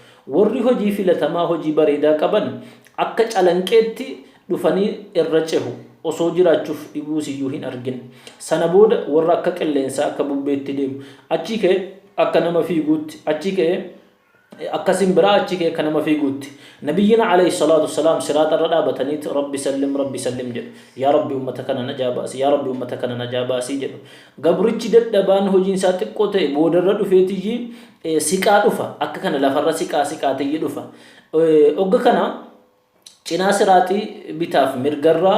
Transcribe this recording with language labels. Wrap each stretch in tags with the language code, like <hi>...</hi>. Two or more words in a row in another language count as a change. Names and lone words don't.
<om>warri hojii filatamaa hojii bareedaa qaban akka calanqeetti dhufanii irra cehu osoo jiraachuuf dhibuus iyyuu hin argin sana booda warra akka qilleensaa akka bubbeetti deemu achi kee akka nama fiiguutti achi kee akka simbira achi kee akka nama fiiguutti</om> <ar>نبينا عليه الصلاة والسلام</ar> <om>siraata irra dhaabatanii</om> <ar>رب سلم</ar> <om>jedhu yaa rabbi ummata kana najaa baasi yaa rabbi ummata kana najaa baasi jedhu gabrichi dadhabaan hojiin isaa xiqqoo ta'e boodarra dhufeetiyyi siqaa dhufa akka kana lafarra siqaatiyyi dhufa ogga kana cinaa siraatii bitaaf mirgarraa</om>